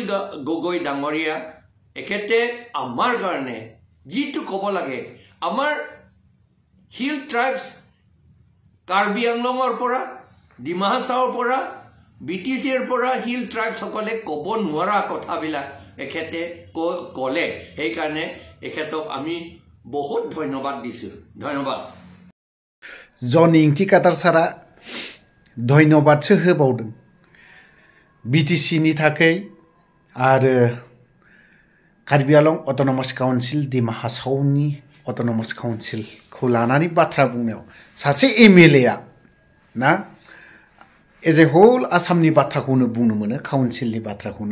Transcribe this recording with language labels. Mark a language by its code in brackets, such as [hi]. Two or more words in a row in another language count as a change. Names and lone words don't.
[as] গগৈ ডাঙৰীয়া এখেতে আমাৰ কাৰণে যিটো ক'ব লাগে আমাৰ হিল ট্ৰাইবছ কাৰ্বি আংলঙৰ পৰা ডিমা হাছাওৰ পৰা বিটিচিৰ পৰা হিল ট্ৰাইবছ সকলে ক'ব নোৱাৰা কথাবিলাক এখেতে ক'লে সেই কাৰণে এখেতক আমি বহুত ধন্যবাদ দিছো ধন্যবাদ [brx] জন इंथिकाटार सारा धन्यबादसो होबावदों बिटिसिनि थाखाय आरो कार्बि आंलं अट'नमास काउन्सिल डिमा हासावनि अट'नमास काउन्सिलखौ लानानै बाथ्रा बुंनायाव सासे एमएलएआ ना [en] as a whole [brx] आसामनि बाथ्राखौनो बुंनो मोनो काउन्सिलनि बाथ्राखौनो